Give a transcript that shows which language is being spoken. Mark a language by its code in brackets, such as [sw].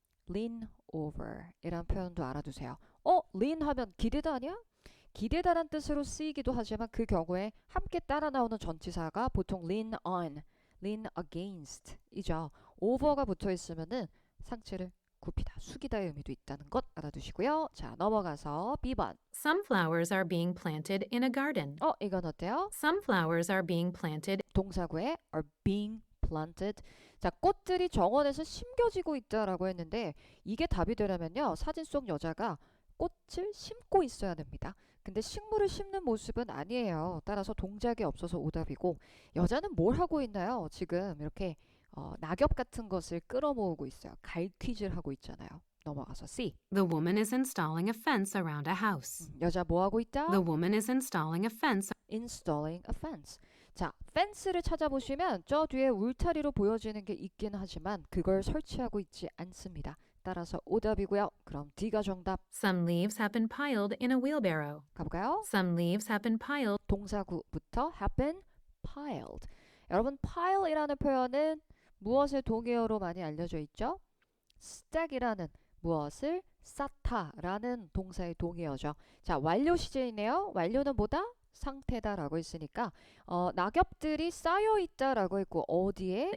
[ko] lean over 이란 표현도 알아두세요. lean 하면 기대다 아니야? 기대다란 뜻으로 쓰이기도 하지만 그 경우에 함께 따라 나오는 전치사가 보통 lean on, lean against 이죠. over가 붙어 있으면은 상체를 굽히다, 숙이다의 의미도 있다는 것 알아두시고요. 자, 넘어가서 B번. [en] Some flowers are being planted in a garden. [ko] 이건 어때요? [en] Some flowers are being planted. [ko] 동사구에 [en] are being planted. [ko] 자, 꽃들이 정원에서 심겨지고 있다라고 했는데 이게 답이 되려면요. 사진 속 여자가 꽃을 심고 있어야 됩니다. 근데 식물을 심는 모습은 아니에요. 따라서 동작이 없어서 오답이고 여자는 뭘 하고 있나요? 지금 이렇게 낙엽 같은 것을 끌어모으고 있어요. 갈퀴질 하고 있잖아요. 넘어가서 C. [en] The woman is installing a fence around a house. [ko] 여자 뭐 하고 있다? [en] The woman is installing a fence. Installing a fence. [ko] 자, fence를 찾아보시면 저 뒤에 울타리로 보여지는 게 있긴 하지만 그걸 설치하고 있지 않습니다. 따라서 오답이고요. 그럼 D가 정답. [en] Some leaves have been piled in a wheelbarrow. [ko] 가볼까요? [en] Some leaves have been piled. [ko] 동사구부터 [en] have been piled. [ko] 여러분, pile이라는 표현은 무엇의 동의어로 많이 알려져 있죠? stack이라는 무엇을 쌓다라는 동사의 동의어죠. 자, 완료 시제이네요. 완료는 뭐다? 상태다라고 했으니까 낙엽들이 쌓여 있다라고 했고 어디에?